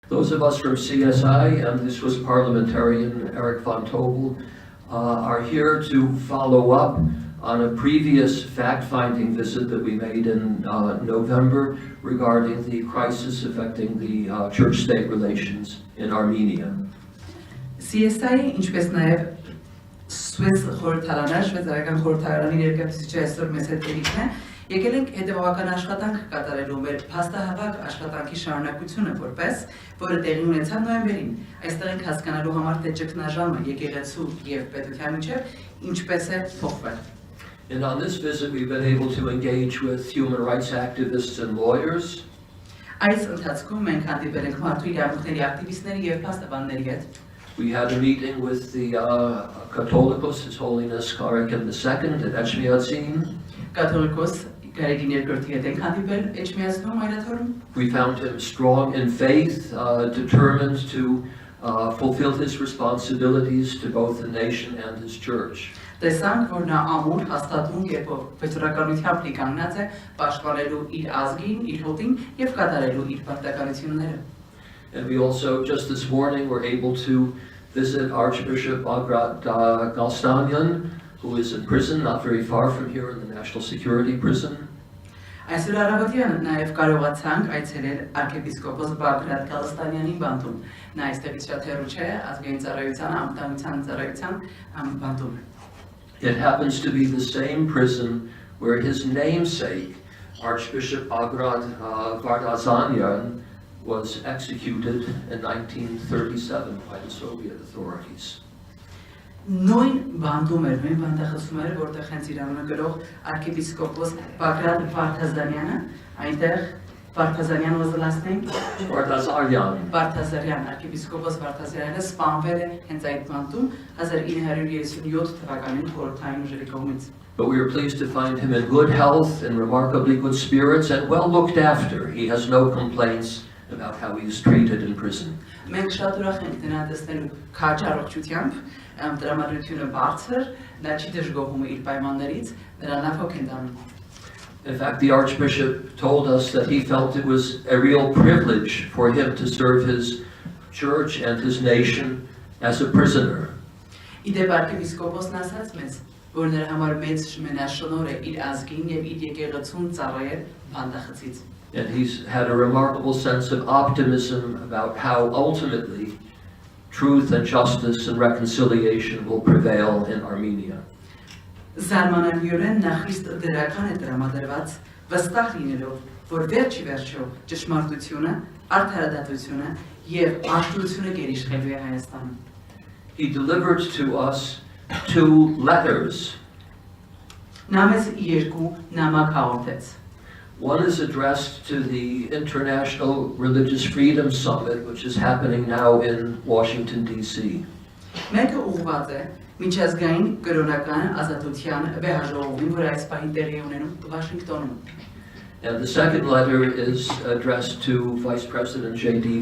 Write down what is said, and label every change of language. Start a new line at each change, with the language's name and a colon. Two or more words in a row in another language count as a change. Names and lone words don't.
English: Those of us from CSI, and this was parliamentarian Eric von Tobel, are here to follow up on a previous fact-finding visit that we made in November regarding the crisis affecting the church-state relations in Armenia.
Armenian: CSI, ինչպես նաև Սվեզ խորհրդարանը, շվեյցարական խորհրդարանի ներկայացուցիչը այսօր մեզ հետ ելիքն է, եկել ենք հետևողական աշխատանք կատարելու մեր փաստահավաք աշխատանքի շարունակությունը որպես, որը տեղի ունեցավ նոյեմբերին։ Այստեղ ենք հասկանալու համար, թե ճգնաժամը եկեղեցու եւ պետության միջև ինչպես է փոխվել։
English: And on this visit, we've been able to engage with human rights activists and lawyers.
Armenian: Այս ընթացքում մենք հանդիպել ենք մարդու իրավունքների ակտիվիստների եւ փաստաբանների հետ։
English: We had a meeting with the Catholicos, His Holiness Karakin II at Echmiadzin.
Armenian: Կաթողիկոս Գարեգին երկրորդի հետ ենք հանդիպել Էջմիածնում այրաթորում։
English: We found him strong in faith, determined to fulfill his responsibilities to both the nation and his church.
Armenian: Տեսանք, որ նա ամուր հաստատուն կերպով վճռականությամբ լի կանգնած է պաշտպանելու իր ազգին, իր հոտին եւ կատարելու իր պարտականությունները։
English: And we also, just this morning, were able to visit Archbishop Bagrat Galstanyan, who is in prison not very far from here in the National Security Prison.
Armenian: Այսօր առավոտյան նաև կարողացանք այցելել arczepiskopos Bagrat Galstanyanին բանտում։ Նա այստեղից շատ հեռու չէ, ազգային ծառայության, անվտանգության ծառայության բանտում։
English: It happens to be the same prison where his namesake, Archbishop Bagrat Vardazanyan, was executed in 1937 by the Soviet authorities.
Armenian: Նույն բանտում էր, նույն բանտախոսում էր, որտեղ հենց իր անունը գրող arczepiskopos Bagrat Vardazanyանը, այնտեղ Vardazanyan
English: was the last name?
Armenian: Vardazaryan. Vardazaryan, arczepiskopos Vardazarյանը սպանվել է հենց այդ բանտում 1937 թվականին խորհրդային ուժերի կողմից։
English: But we are pleased to find him in good health and remarkably good spirits and well looked after. He has no complaints about how he is treated in prison.
Armenian: Մենք շատ ուրախ ենք նրան տեսնելու քաջ առողջությամբ, տրամադրությունը բարձր, նա չի դժգոհում իր պայմաններից, նրան լավ հոգ են դառնում։
English: In fact, the Archbishop told us that he felt it was a real privilege for him to serve his church and his nation as a prisoner.
Armenian: Իդեպ arczepiskopos-ն ասաց մեզ, որ նրա համար մեծ շնորհ է իր ազգին եւ իր եկեղեցուն ծառայել բանտախցից։
English: And he's had a remarkable sense of optimism about how ultimately truth and justice and reconciliation will prevail in Armenia.
Armenian: Զարմանալիորեն նա խիստ դրական է տրամադրված, վստահ լինելով, որ վերջի վերջո ճշմարտությունը, արդարադատությունը եւ աշտությունը գերիշխելու է Հայաստանում։
English: He delivered to us 2 letters.
Armenian: Նա մեզ երկու նամակ հաղորդեց։
English: One is addressed to the International Religious Freedom Summit, which is happening now in Washington, D.C.
Armenian: Մեկը ուղղված է միջազգային կրոնական ազատության վեհաժողովին, որ այս պահին տեղի ունենում Վաշինգտոնում։
English: And the second letter is addressed to Vice President J.D.